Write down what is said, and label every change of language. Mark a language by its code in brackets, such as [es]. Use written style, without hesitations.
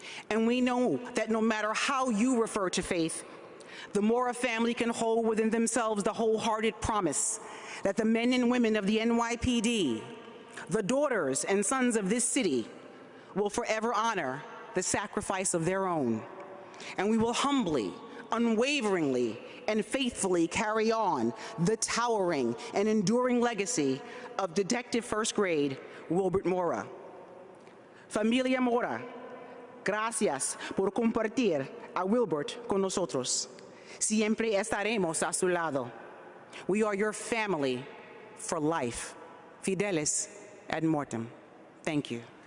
[en] And we know that no matter how you refer to faith, the Mora family can hold within themselves the wholehearted promise that the men and women of the NYPD, the daughters and sons of this city, will forever honor the sacrifice of their own. And we will humbly, unwaveringly, and faithfully carry on the towering and enduring legacy of Detective First Grade Wilbert Mora. [es] Familia Mora, gracias por compartir a Wilbert con nosotros. Siempre estaremos a su lado. [en] We are your family for life. [la] Fidelis ad mortem. [en] Thank you.